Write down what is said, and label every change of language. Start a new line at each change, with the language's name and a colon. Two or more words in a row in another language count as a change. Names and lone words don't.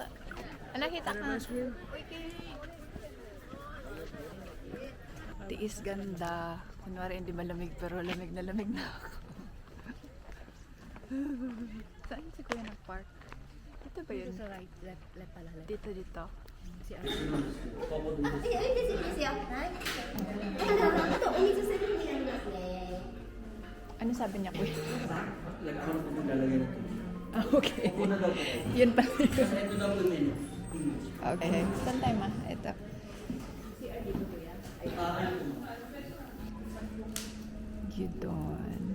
Filipino: Ah, nakita ka. Tiis ganda. Kunwari hindi malamig pero lamig na ako. Saan si Kuya nag-park? Dito ba yun? Sa right, left pala. Left. Dito. Si Ate.
Japanese: お水するんですよ。はい。ただ、あとお水するになりますね。
Filipino: Ano sabi niya, kuya? Lagyan ko po lalagay nito. Ah, okay. Una daw po. Yun pa. Kasi ito daw po yung menu. Okay. Saan tayo, ma? Ito. Gyudon.